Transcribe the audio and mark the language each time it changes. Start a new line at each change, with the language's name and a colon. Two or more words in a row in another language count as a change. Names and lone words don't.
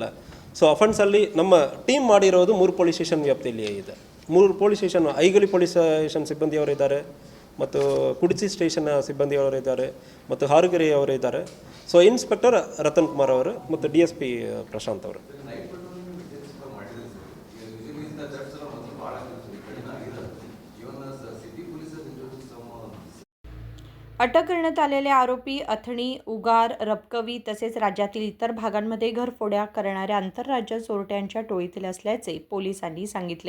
Kannada: ಸೊ ಅಫೆನ್ಸಲ್ಲಿ ನಮ್ಮ ಟೀಮ್ ಮಾಡಿರೋದು 3
English: police station
Kannada: ವ್ಯಾಪ್ತಿಯಲ್ಲಿ ಇದೆ. 3
English: police station,
Kannada: ಐಗಳಿ
English: police station
Kannada: ಸಿಬ್ಬಂದಿಯವರು ಇದ್ದಾರೆ, ಮತ್ತು ಕುಡ್ಚಿ ಸ್ಟೇಷನ್ ಸಿಬ್ಬಂದಿಯವರು ಇದ್ದಾರೆ, ಮತ್ತು ಹಾರುಗೆರೆಯವರು ಇದ್ದಾರೆ.
English: so inspector
Kannada: ರತನ್ ಕುಮಾರ್ ಅವರು ಮತ್ತು DSP ಪ್ರಶಾಂತ್ ಅವರು.
Marathi: अटक करण्यात आलेले आरोपी अथणी, उगार, रबकवी तसेच राज्यातील इतर भागांमध्ये घरफोड्या करणाऱ्या आंतरराज्य चोरट्यांच्या टोळीतील असल्याचे पोलिसांनी सांगितले.